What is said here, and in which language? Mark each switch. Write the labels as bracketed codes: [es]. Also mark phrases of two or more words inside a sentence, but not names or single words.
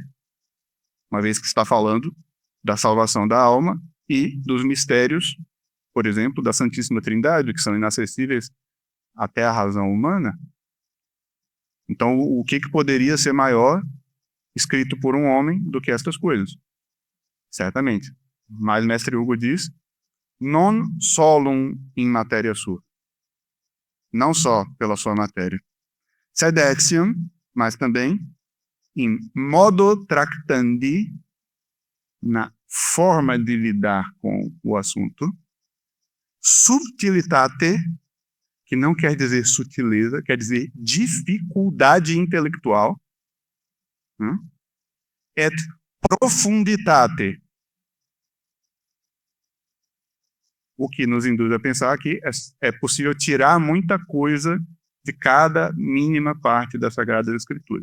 [pt] Uma vez que está falando da salvação da alma e dos mistérios, por exemplo, da Santíssima Trindade, que são inacessíveis até a razão humana. Então, o que poderia ser maior escrito por um homem do que estas coisas? Certamente. Mas mestre Hugo diz, [la] non solum in materia sua. [pt] Não só pela sua matéria. [la] Sed etiam, [pt] mas também [la] in modo tractandi, [pt] na forma de lidar com o assunto, subtilitate, que não quer dizer sutileza, quer dizer dificuldade intelectual, [la] et profunditate, [pt] o que nos induz a pensar que é possível tirar muita coisa de cada mínima parte das Sagradas Escrituras.